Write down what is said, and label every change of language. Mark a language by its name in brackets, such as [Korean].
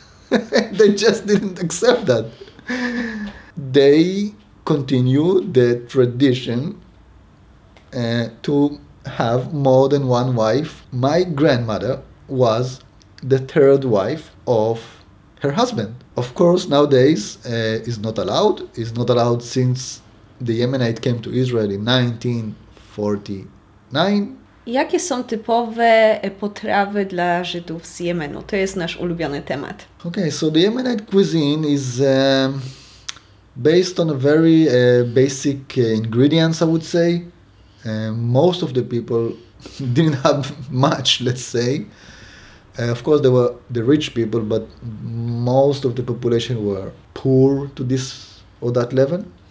[English] They just didn't accept that. They continue the tradition to have more than 1 wife. My grandmother was the 3rd wife of her husband. Of course, nowadays is not allowed. It's not allowed since the Yemenite came to Israel in 1949. [Polish] Jakie są typowe potrawy dla Żydów z Jemenu? To jest nasz ulubiony temat. [English] Okay, so the Yemenite cuisine is based on a very basic ingredients, I would say. Most of the people didn't have much, let's say. Of course, there were the rich people, but most of the population were poor to this or that level.